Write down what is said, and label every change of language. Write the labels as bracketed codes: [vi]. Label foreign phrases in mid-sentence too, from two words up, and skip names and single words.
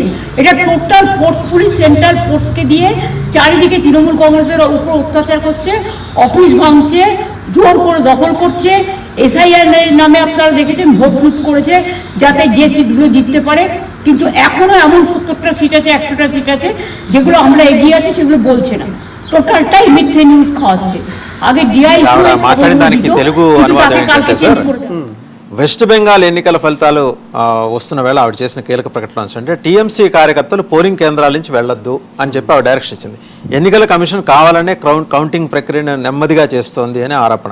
[bn] এটা [en] total forcefully central force [bn] দিয়ে চারিদিকে তৃণমূল কংগ্রেসের উপর অত্যাচার করছে, অফিস ভাঙছে, জোর করে দখল করছে। এসআইআর নামে আপনারা দেখেছেন ভোট লুট করেছে যাতে যে সিটগুলো জিততে পারে। কিন্তু এখনও এমন 70টা সিট আছে, 100টা সিট আছে যেগুলো আমরা এগিয়ে আছি সেগুলো বলছে না, টোটালটাই মিথ্যে নিউজ খাওয়াচ্ছে। আগে ডিআইসি [te] వెస్ట్ బెంగాల్ ఎన్నికల ఫలితాలు వస్తున్న వేళ ఆవిడ చేసిన కీలక ప్రకటన అంటే టీఎంసీ కార్యకర్తలు పోలింగ్ కేంద్రాల నుంచి వెళ్లొద్దు అని చెప్పి ఆవిడ డైరెక్షన్ ఇచ్చింది. ఎన్నికల కమిషన్ కావాలనే కౌంటింగ్ ప్రక్రియను నెమ్మదిగా చేస్తోంది అనే ఆరోపణ.